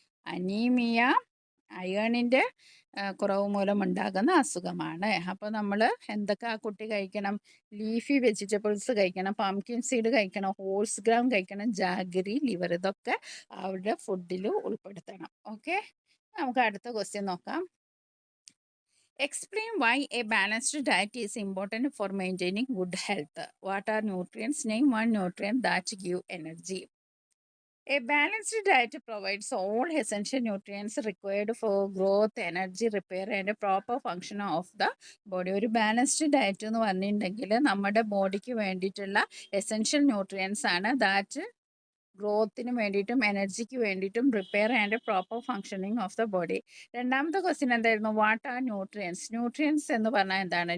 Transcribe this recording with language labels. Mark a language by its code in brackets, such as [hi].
[ml] Anaemia അയേണിൻ്റെ കുറവ് മൂലമുണ്ടാകുന്ന അസുഖമാണ്. അപ്പോൾ നമ്മൾ എന്തൊക്കെ ആ കുട്ടി കഴിക്കണം? ലീഫി വെജിറ്റബിൾസ് കഴിക്കണം, പംകിൻ സീഡ് കഴിക്കണം, ഹോൾസ് ഗ്രാം കഴിക്കണം, ജാഗരി, ലിവർ, ഇതൊക്കെ അവരുടെ ഫുഡിൽ ഉൾപ്പെടുത്തണം. ഓക്കെ. നമുക്ക് അടുത്ത ക്വസ്റ്റ്യൻ നോക്കാം. [en] Explain why a balanced diet is important for maintaining good health. What are nutrients? Name one nutrient that give energy. A balanced diet provides all essential nutrients required for growth, energy, repair and proper function of the body. [ml] ഒരു balanced diet എന്ന് പറഞ്ഞിട്ടുണ്ടെങ്കിൽ നമ്മുടെ ബോഡിക്ക് വേണ്ടിയിട്ടുള്ള essential nutrients ആണ് that ഗ്രോത്തിനും വേണ്ടിയിട്ടും എനർജിക്ക് വേണ്ടിയിട്ടും [en] Repair and proper functioning of the body. [ml] രണ്ടാമത്തെ ക്വസ്റ്റ്യൻ എന്തായിരുന്നു? [en] What are nutrients? [ml] ന്യൂട്രിയൻസ് എന്ന് പറഞ്ഞാൽ എന്താണ്?